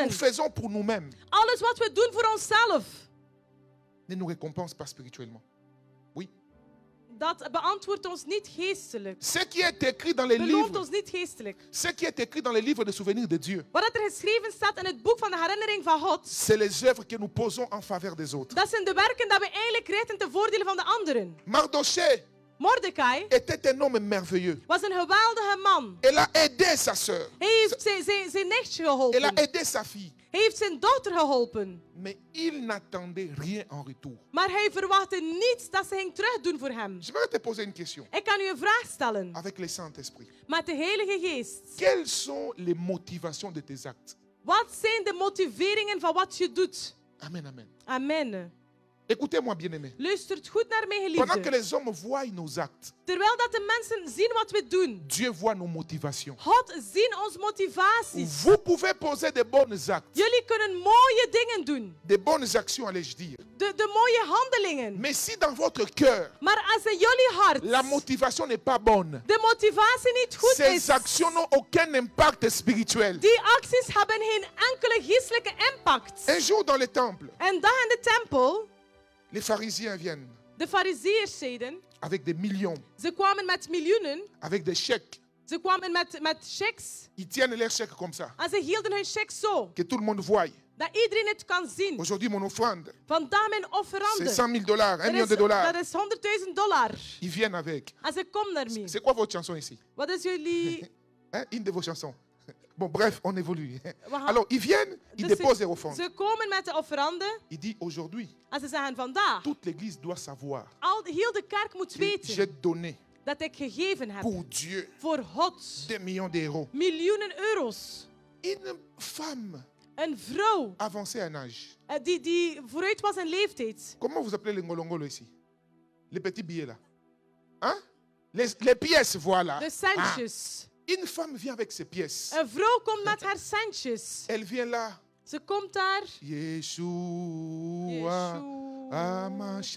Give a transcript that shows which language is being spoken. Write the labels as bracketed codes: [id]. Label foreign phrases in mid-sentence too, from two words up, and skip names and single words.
[fr] nous faisons pour nous-mêmes [nl] alles wat we doen voor onszelf, [fr] ne nous récompense pas spirituellement. Oui. [nl] dat beantwoordt ons niet geestelijk. [fr] Ce qui est écrit dans les [nl] Belooft [fr] livres, [nl] ons niet geestelijk. [fr] ce qui est écrit dans les livres de souvenirs de Dieu, [nl] Wat er geschreven staat in het boek van de herinnering van God, [fr] c'est les œuvres que nous posons en faveur des autres. [nl] dat zijn de werken dat we eigenlijk richten ten voordele van de anderen. [fr] Mardoché [nl] Mordecai [fr] était un homme merveilleux. [nl] was een geweldige man. [fr] Elle a aidé sa sœur. [nl] Hij heeft zijn nichtje [fr] Elle a [nl] geholpen. [fr] aidé sa fille. [nl] Hij heeft zijn dochter geholpen. [fr] Mais il n'attendait rien en retour. [nl] Maar hij verwachtte niets dat ze ging terugdoen voor hem. [fr] Je vais te poser une question. [nl] Ik kan u een vraag stellen. [fr] Avec le Saint-Esprit. [nl] Met de Heilige Geest. [fr] Quelles sont les motivations de tes actes? [nl] Wat zijn de motiveringen van wat je doet? [fr] Amen, amen. Amen. Écoutez-moi, bien-aimés. [nl] Luistert goed naar mij, [fr] Pendant que [nl] geliefde. [fr] les hommes voient nos actes, [nl] Terwijl dat de mensen zien wat we doen. [fr] Dieu voit nos motivations. [nl] God ziet onze motivaties. [fr] Vous pouvez poser de bonnes actes, [nl] Jullie kunnen mooie dingen doen. [fr] de bonnes actions, allais-je dire. [nl] De mooie handelingen. [fr] Mais si dans votre cœur, [nl] Maar als in jullie hart [fr] la motivation n'est pas bonne, [nl] de motivatie niet goed [fr] ces [nl] is, [fr] actions n'ont aucun impact spirituel. [nl] die acties hebben geen enkele geestelijke impact. [fr] Un jour dans le temple, [nl] En dan in de tempel, [fr] les pharisiens viennent [nl] de fariseërs zeiden, [fr] avec des millions, [nl] ze kwamen met miljoenen, [fr] avec des chèques. [nl] ze kwamen met checks, [fr] Ils tiennent leurs chèques comme ça, [nl] en ze hielden hun checks zo, [fr] que tout le monde voit. [nl] dat iedereen het kan zien. [fr] Aujourd'hui, mon offrande, [nl] Vandaag mijn [fr] c'est [nl] offerande, [fr] 100 000 dollars, 1 [nl] dat [fr] million de [nl] is [fr] dollars. [nl] $100.000. [fr] Ils viennent avec. [nl] En ze komen daarmee. [fr] C'est quoi votre chanson ici? [nl] Wat is jullie... [fr] Hein? Une de vos chansons. Bon, bref, on évolue. [nl] gaan- [fr] Alors, ils viennent, ils [nl] Dus [fr] déposent leur offrande. [nl] ze komen met de offerande [fr] Il dit aujourd'hui, [nl] en ze zeggen vandaag, [fr] toute l'église doit savoir [nl] heel de kerk moet [fr] que [nl] weten [fr] j'ai donné [nl] dat ik gegeven heb [fr] pour Dieu [nl] voor God [fr] des millions d'euros. [nl] miljoenen euro's. [fr] Une femme [nl] Een vrouw [fr] avancée en âge. [nl] die vooruit was in leeftijd. [fr] Comment vous appelez les ngolongolo ici? Les petits billets là. Hein? Les pièces, voilà. [nl] De centjes. [fr] Une femme vient avec ses pièces. [nl] Een vrouw komt met haar centjes. [fr] Elle vient là. [nl] Ze komt daar. Yeshua. Amasha.